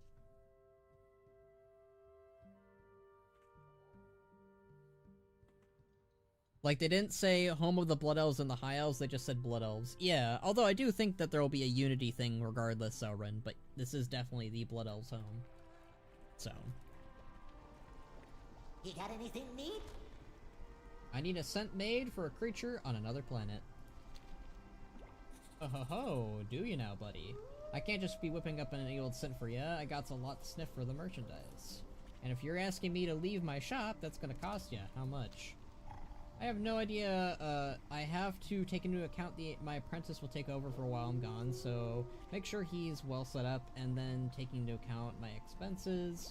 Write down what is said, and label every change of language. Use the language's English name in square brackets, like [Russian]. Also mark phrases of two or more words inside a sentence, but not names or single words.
[English] Like, they didn't say home of the Blood Elves and the High Elves, they just said Blood Elves. Yeah, although I do think that there will be a unity thing regardless, Elrin, but this is definitely the Blood Elves' home. So. You got anything neat? I need a scent made for a creature on another planet. Oh ho ho, do you now, buddy? I can't just be whipping up an old scent for ya, I got a lot to sniff for the merchandise. And if you're asking me to leave my shop, that's gonna cost ya. How much? I have no idea. I have to take into account my apprentice will take over for a while I'm gone, so make sure he's well set up, and then taking into account my expenses.